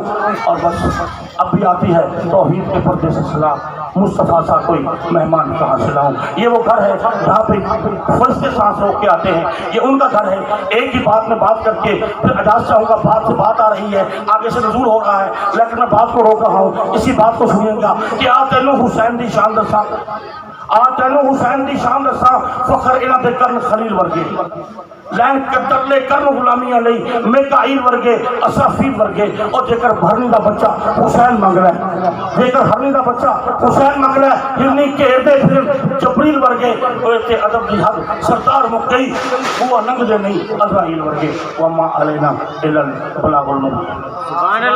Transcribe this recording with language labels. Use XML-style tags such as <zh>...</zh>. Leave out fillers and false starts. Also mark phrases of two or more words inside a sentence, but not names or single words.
<ur>اور بس اب بھی آتی ہے توحید کے پردے سے سلام، مصطفیٰ سا کوئی مہمان کہاں سے لاؤں۔ یہ وہ گھر ہے جہاں پہ فرشتے سانس روک کے آتے ہیں، یہ ان کا گھر ہے۔ ایک ہی بات میں بات کر کے پھر اجازت چاہوں گا، بات سے بات آ رہی ہے، آگے سے نزول ہو رہا ہے، لیکن میں بات کو روک رہا ہوں، اسی بات کو سنیے گا کہ</ur> <pa>آ تینوں حسین دی شان دساں، آ تینوں حسین دی شان دساں، فخر انہاں دے کرن خلیل ورگے، لین قدر لے کرن غلامیاں لئی میکائیل ورگے، اسرافیل ورگے۔ اور جے کر بھرنی دا بچہ حسین منگ رہا ہے، جے کر ہرنی دا بچہ حسین منگ رہا ہے، ہرنی گھیر دے پھر جبریل ورگے۔ اوے تے ادب دی حد سردار مک گئی، وہ ننگ دے نہیں عزرائیل ورگے۔</pa> <ar>وما علینا الا البلاغ المبین۔</ar>